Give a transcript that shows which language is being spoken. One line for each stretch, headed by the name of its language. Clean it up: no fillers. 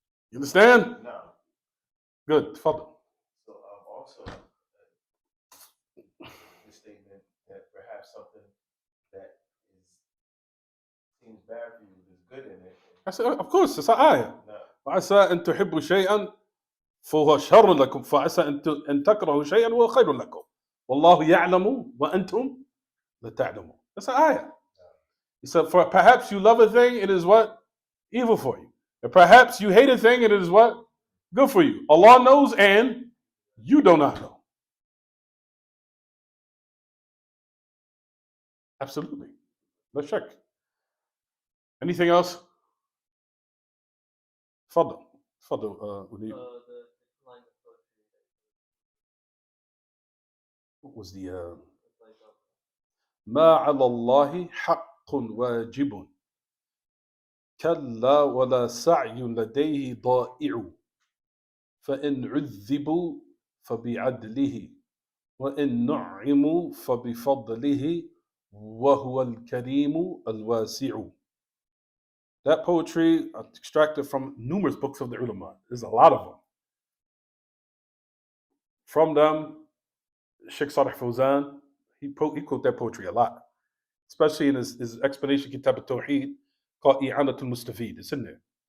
English: You understand? No. Good. Fadl. So also the statement that perhaps something that seems bad for you is good in it. I said, of course, it's an ayah. No.
Arabic: وعسى أن تحبوا شيئا فهو شر لكم فعسى أن تكرهوا شيئا وهو خير لكم والله يعلم وأنتم لا تعلمون.
English: That's an ayah. He said, for perhaps you love a thing, it is what? Evil for you. And perhaps you hate a thing, and it is what? Good for you. Allah knows and you do not know. Absolutely. No shak. Anything else? Fadl. Fadl. The line of poetry. What was the It's like
Arabic: ما على الله حق واجب كلا ولا سعي لديه ضائع فإن عذبوا فبعدله وإن نعموا فبفضله وهو الكريم الواسع.
English: That poetry extracted from numerous books of the ulama. There's a lot of them. From them, Sheikh Salih Fawzan, he quote that poetry a lot, especially in his explanation Kitab al-Tawheed called I'anatul Mustafid. It's in there.